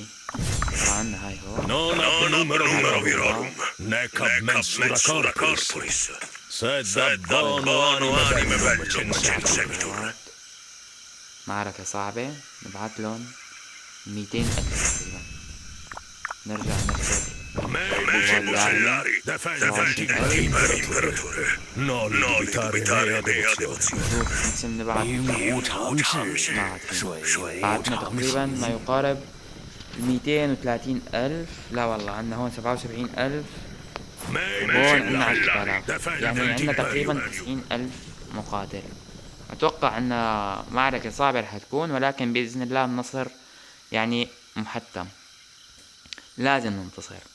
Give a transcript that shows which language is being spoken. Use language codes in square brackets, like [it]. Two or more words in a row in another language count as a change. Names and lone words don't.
[ar] طبعا عندنا هاي هو. معركة صعبة. نبعت لهم 200 ألف تقريبا. نرجع نركض قوات داعمة 27,000. [la] Non dubitare mea devozione. [ar] نشوف نقسم نبعت [zh] 兵无常势， [ar] ما عاد في. [zh] 水 [ar] بعتنا [zh] 无常 [ar] تقريبا [zh] 形。 [ar] ما يقارب 230,000. لا والله عندنا هون 77,000. وهون عندنا 10,000. يعني عندنا تقريبا 90,000 مقاتل. أتوقع أن معركة صعبة رح تكون، ولكن بإذن الله النصر يعني محتم، لازم ننتصر.